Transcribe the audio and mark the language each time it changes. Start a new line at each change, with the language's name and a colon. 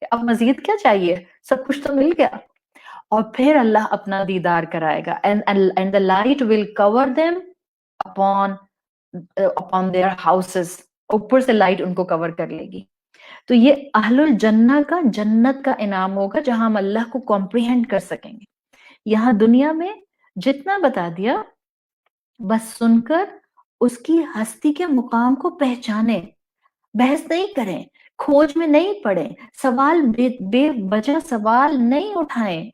Urdu: اب مزید کیا چاہیے؟ سب کچھ تو مل گیا. اور پھر اللہ اپنا دیدار کرائے گا.
English: And the light will cover them upon their houses.
Urdu: اوپر سے لائٹ ان کو کور کر لے گی. تو یہ اہل الجنہ کا جنت کا انعام ہوگا جہاں ہم اللہ کو کمپریہینڈ کر سکیں گے. یہاں دنیا میں جتنا بتا دیا بس سن کر اس کی ہستی کے مقام کو پہچانے، بحث نہیں کریں، کھوج میں نہیں پڑیں، سوال بے وجہ سوال نہیں اٹھائیں.